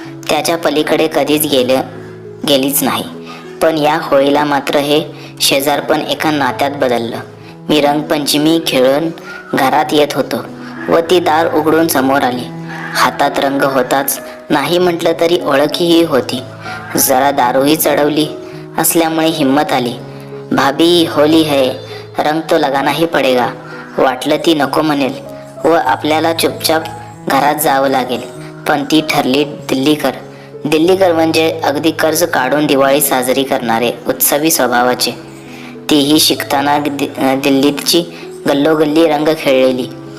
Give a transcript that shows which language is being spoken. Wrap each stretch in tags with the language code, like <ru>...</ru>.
<mr>त्याच्या पलीकडे कधीच गेलीच नाही. पण या होळीला मात्र हे शेजारपण एका नात्यात बदललं. मी रंगपंचमी खेळून घरात येत होतो व ती दार उघडून समोर आली. हातात रंग होताच, नाही म्हटलं तरी ओळखीही होती. जरा दारूही चढवली असल्यामुळे हिंमत आली.</mr> <hi>भाभी होली है, रंग तो लगाना ही पडेगा.</hi> <mr>वाटलं ती नको म्हणेल व आपल्याला चुपचाप घरात जावं लागेल, पण ती ठरली दिल्लीकर म्हणजे अगदी कर्ज काढून दिवाळी साजरी करणारे, उत्सवी स्वभावाचे. तीही शिकताना दिल्लीची गल्लोगल्ली रंग खेळलेली.</mr>